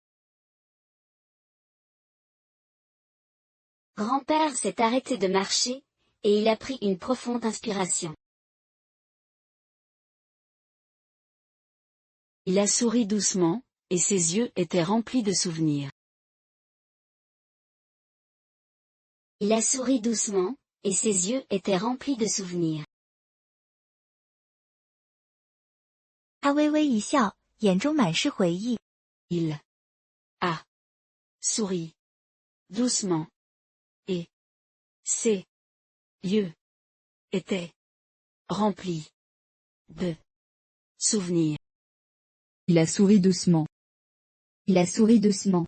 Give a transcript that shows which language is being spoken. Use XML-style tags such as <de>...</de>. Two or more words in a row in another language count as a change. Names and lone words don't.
<fr>Grand-père s'est arrêté de marcher, et il a pris une profonde inspiration. Il a souri doucement, et ses yeux étaient remplis de souvenirs. Il a souri doucement, et ses yeux étaient remplis de souvenirs.</fr> <zh>他微微一笑，眼中满是回忆。</zh> <fr>Il a souri doucement, et ses yeux étaient remplis de souvenirs. Il a souri doucement. Il a souri doucement.</fr>